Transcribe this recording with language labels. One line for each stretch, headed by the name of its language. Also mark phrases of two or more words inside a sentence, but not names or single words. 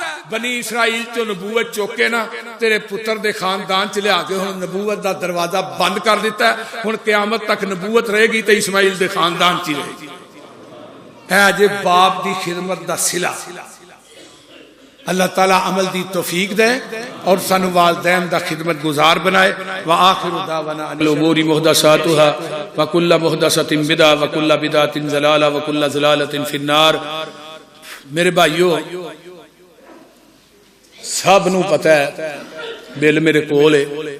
Punjabi: ਬਨੀ ਇਸਰਾਈਲ ਚੋਂ ਨਬੂਵਤ ਚੁੱਕੇ ਨਾ ਤੇਰੇ ਪੁੱਤਰ ਦੇ ਖ਼ਾਨਦਾਨ ਚ ਲਿਆ ਕੇ ਹੁਣ ਨਬੂਵਤ ਦਾ ਦਰਵਾਜ਼ਾ ਬੰਦ ਕਰ ਦਿੱਤਾ ਹੈ। ਹੁਣ ਕ਼ਯਾਮਤ ਤੱਕ ਨਬੂਵਤ ਰਹੇਗੀ ਤੋ ਇਸਮਾਈਲ ਦੇ ਖ਼ਾਨਦਾਨ ਚ ਰਹੇਗੀ। ਹੈ ਜੇ ਬਾਪ ਦੀ ਖ਼ਿਦਮਤ ਦਾ ਸਿਲਾ। ਅੱਲਾਹ ਤਾਲਾ ਅਮਲ ਦੀ ਤੌਫ਼ੀਕ ਦੇ ਔਰ ਸਾਨੂੰ ਵਾਲਿਦੈਨ ਦਾ ਖ਼ਿਦਮਤ ਗੁਜ਼ਾਰ ਬਣਾਏ।
Arabic: وآخر دعوانا عن الأمور محدثاتها وكل محدثة بدعة وكل بدعة ضلالة وكل ضلالة في النار.
Punjabi: ਮੇਰੇ ਭਾਈਓ ਸਬ ਨੂੰ ਪਤਾ ਹੈ ਬਿਲ ਮੇਰੇ ਕੋਲ ਹੈ